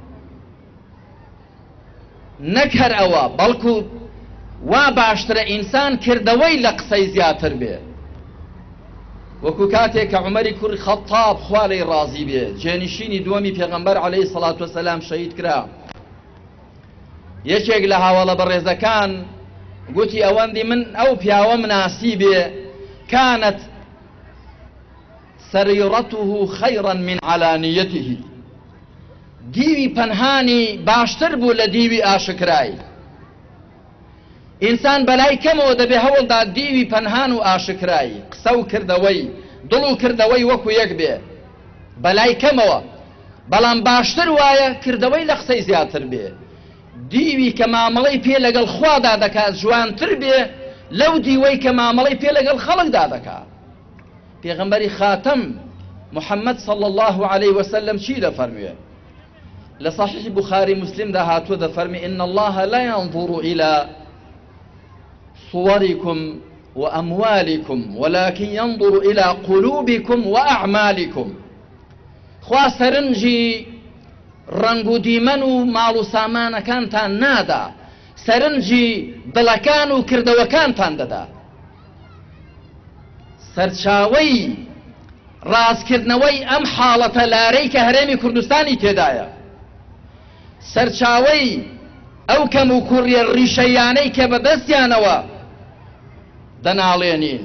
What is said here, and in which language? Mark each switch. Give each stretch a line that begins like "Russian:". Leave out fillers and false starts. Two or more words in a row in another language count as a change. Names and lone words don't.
Central Kurdish: نەک هەر ئەوە بەڵکو وا باشترە ئینسان کردەوەی لە قسەی زیاتر بێ. وەکو کاتێک کە عومەری کوڕی خەتاب خوا لێی ڕازی بێ جێنشینی دووەمی پێغەمبەر
Arabic: عەلەیهی سەڵات وەسەلام
Central Kurdish: شەهید کرا، یەکێک لە هاوڵە بەڕێزەکان گوتی ئەوەندی من ئەو پیاوە مناسی بێ
Arabic: كانت سريرته خيرا من علانيته،
Central Kurdish: دیوی پەنهانی باشتر بوو لە دیوی ئاشکرای. ئینسان بەلای کەمەوە دەبێ هەوڵدا دیوی پەنهان و ئاشکرای قسە و کردەوەی دڵ و کردەوەی وەکو یەک بێ بەلای کەمەوە، بەڵام باشتر وایە کردەوەی لە قسەی زیاتر بێ. دیوی کە مامەڵەی پێ لەگەڵ خوادا دەکات جوانتر بێ لەو دیوەی کە مامەڵەی پێ لەگەڵ خەڵکدا دەکات. پێغەمبەری خاتەم محەممەد
Arabic: صلی الله عليه وسلم
Central Kurdish: چی دەفەرموێ؟ لە صحیح بخاری مسلمدا هاتووە دەفەرمێ
Arabic: إن الله لا ينظر إلى صوركم وأموالكم ولكن ينظر إلى قلوبكم وأعمالكم.
Central Kurdish: خوا سەرنجی ڕەنگ و دیمەن و ماڵ و سامانەکانتان نادا، سەرنجی دڵەکان و کردەوەکانتان دەدا. سەرچاوەی ڕاستکردنەوەی ئەم حاڵەتە لارەی کە هەرێمی کوردستانی تێدایە، سەرچاوەی ئەو کەم و کوڕیە ڕیشەیانەی کە بەدەستیانەوە دەناڵێنین.